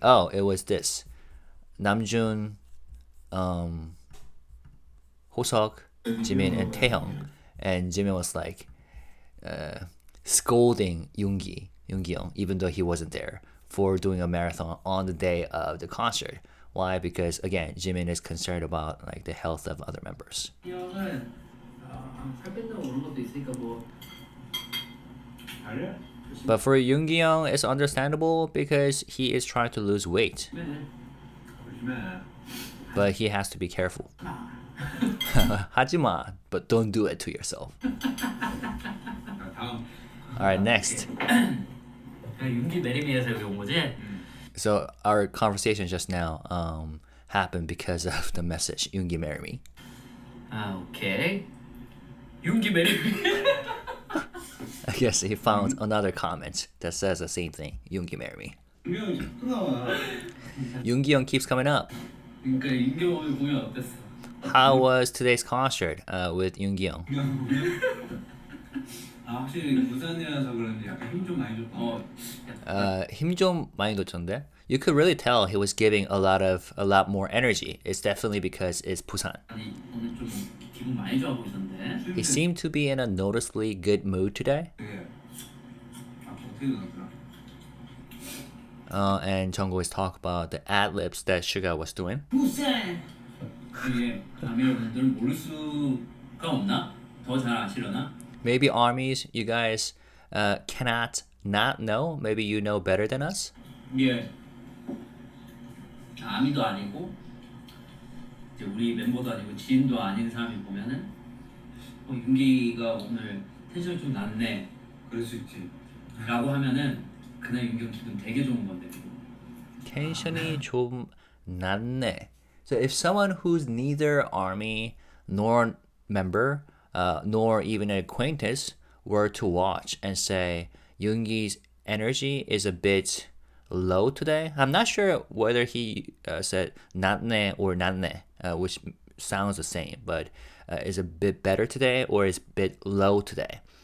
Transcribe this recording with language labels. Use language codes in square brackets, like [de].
[en] Oh, it was this. Namjoon, Hoseok, Jimin, and Taehyung. And Jimin was like scolding Yoongi Young, even though he wasn't there, for doing a marathon on the day of the concert. Why? Because again, Jimin is concerned about like the health of other members. [ko] 형은 살 뺀다고 그런 것도 있으니까 뭐 잘해? [en] But for Young, it's understandable because he is trying to lose weight, [ko] 조심해. [en] but he has to be careful. [ko] 하지마, [en] but don't do it to yourself. [ko] 자, 다음. [en] All right, next. [ko] 윤기 내림이에서 여기 온 거지? [en] So our conversation just now happened because of the message Yoongi marry me. [ko] 아 오케이. 윤기 내림. [en] I guess he found another comment that says the same thing. Yoongi marry me. [ko] 분명히 자꾸 나와. [en] Yoongi Young keeps coming up. [ko] 그러니까 윤경 공연 어땠어? [en] How was today's concert with Yoongi Young? [ko] 아 확실히 부산이라서 그런지 약간 힘 좀 많이 줬다. 힘 좀 많이 줬던데. [en] You could really tell he was giving a lot more energy. It's definitely because it's Busan. [ko] 아니 오늘 좀 기분 많이 좋아 보이던데. [en] He seemed to be in a noticeably good mood today. [ko] 되게 어떻게 나왔더라? [en] And Jungkook was talking about the ad-libs that Suga was doing. [ko] 부산. 이게 아미여러분들 모를 수가 없나? 더 잘 아시려나? [en] Maybe armies, you guys cannot not know. Maybe you know better than us. [ko] 이게 아미도 아니고 이제 우리 멤버도 아니고 지인도 아닌 사람이 보면은 윤기가 오늘 텐션이 좀 낮네 그럴 수 있지. 라고 하면은 그날 윤기 기분 되게 좋은 건데. 텐션이 좀 낮네. [en] So if someone who's neither army nor member nor even an acquaintance were to watch and say Yoongi's energy is a bit low today, I'm not sure whether he said natne or natne, which sounds the same, but is a bit better today or is a bit low today.